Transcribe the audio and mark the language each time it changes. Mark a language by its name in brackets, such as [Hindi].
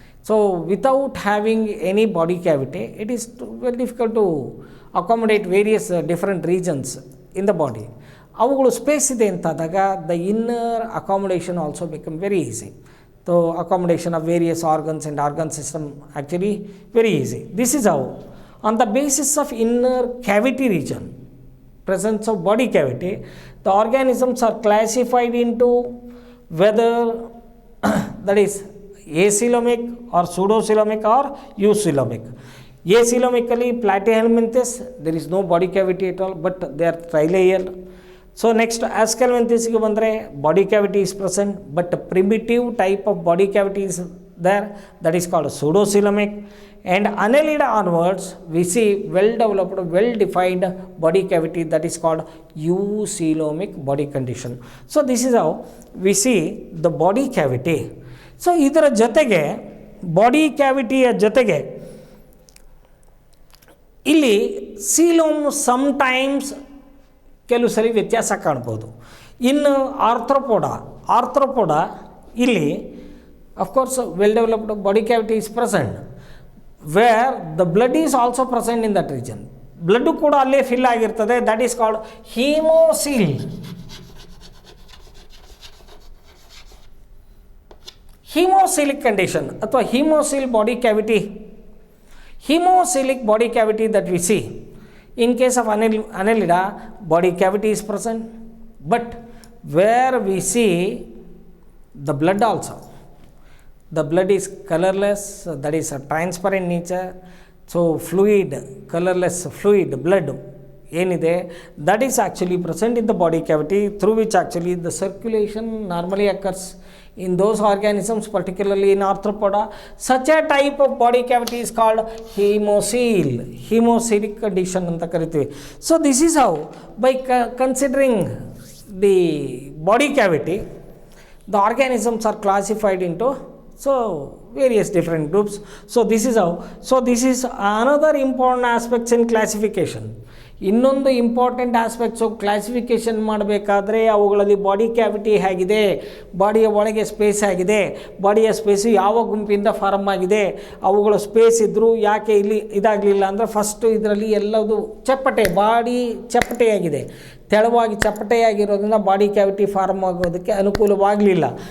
[English] So without having any body cavity it is very difficult to accommodate various different regions in the body. [Kannada] ಅವುಗಳು space ಇದೆ ಅಂತಾದಾಗ [English] The inner accommodation also become very easy. So accommodation of various organs and organ system actually very easy. This is how, on the basis of inner cavity region, presence of body cavity, the organisms are classified into whether that is acoelomic or pseudocoelomic or eucoelomic. Acoelomically, Platyhelminthes, there is no body cavity at all, but they are trilayered. So next Aschelminthes [Kannada] ಗೆ ಬಂದರೆ [English] body cavity is present, but primitive type of body cavity is there, that is called pseudocoelomic. And Annelida onwards we see well developed, well defined body cavity, that is called eucoelomic body condition. So this is how we see the body cavity. [Kannada] So ಇದರ ಜೊತೆಗೆ body ಕ್ಯಾವಿಟಿಯ ಜೊತೆಗೆ ಇಲ್ಲಿ coelom sometimes ಕೆಲವು ಸರಿ ವ್ಯತ್ಯಾಸ ಕಾಣ್ಬೋದು. ಇನ್ನು Arthropoda ಇಲ್ಲಿ [English] Of course well developed body cavity is present, where the blood is also present in that region. [Kannada] Blood ಕೂಡ ಅಲ್ಲೇ ಫಿಲ್ ಆಗಿರ್ತದೆ. [English] That is called hemocoel. Hemocoelic condition [Kannada] ಅಥವಾ [English] Hemocoel body cavity. Hemocoelic body cavity that we see in case of Annelida, body cavity is present, but where we see the blood also, the blood is colorless, that is a transparent nature. So fluid, colorless fluid, blood [Kannada] ಏನಿದೆ, [English] that is actually present in the body cavity, through which actually the circulation normally occurs in those organisms, particularly in arthropoda. Such a type of body cavity is called hemocoel, hemocoelic condition [Kannada] anta kariತೀವಿ. [English] So this is how, by considering the body cavity, the organisms are classified into various different groups. So this is how. So this is another important aspects in classification. [Kannada] ಇನ್ನೊಂದು important aspects classification ಮಾಡಬೇಕಾದ್ರೆ ಅವುಗಳಲ್ಲಿ body cavity ಹೇಗಿದೆ, ಬಾಡಿಯ ಒಳಗೆ space ಆಗಿದೆ, ಬಾಡಿಯ space ಯಾವ ಗುಂಪಿಂದ form ಆಗಿದೆ, ಅವುಗಳ space ಇದ್ದರೂ ಯಾಕೆ ಇಲ್ಲಿ ಇದಾಗಲಿಲ್ಲ ಅಂದರೆ, ಫಸ್ಟು ಇದರಲ್ಲಿ ಎಲ್ಲದು ಬಾಡಿ ಚಪ್ಪಟೆಯಾಗಿದೆ, ತೆಳುವಾಗಿ ಚಪ್ಪಟೆಯಾಗಿರೋದ್ರಿಂದ ಬಾಡಿ ಕ್ಯಾವಿಟಿ ಫಾರ್ಮ್ ಆಗೋದಕ್ಕೆ ಅನುಕೂಲವಾಗಲಿಲ್ಲ.